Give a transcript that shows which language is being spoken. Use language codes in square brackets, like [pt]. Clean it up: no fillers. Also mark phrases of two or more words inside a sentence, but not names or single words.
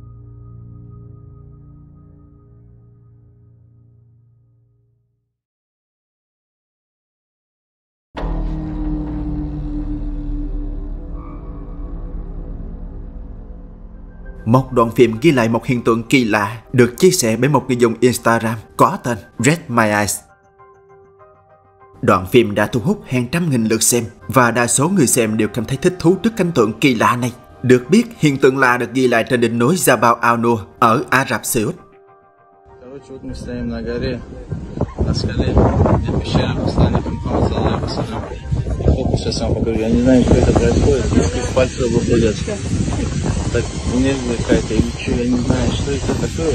[vi] Một đoạn phim ghi lại một hiện tượng kỳ lạ được chia sẻ bởi một người dùng Instagram có tên Red My Eyes. Đoạn phim đã thu hút hàng trăm nghìn lượt xem, và đa số người xem đều cảm thấy thích thú trước cảnh tượng kỳ lạ này. Được biết, hiện tượng lạ được ghi lại trên đỉnh núi Jabal al-Nur ở Ả Rập Xê Út. [ru] Так, энергия какая-то или что, я не знаю, что это такое.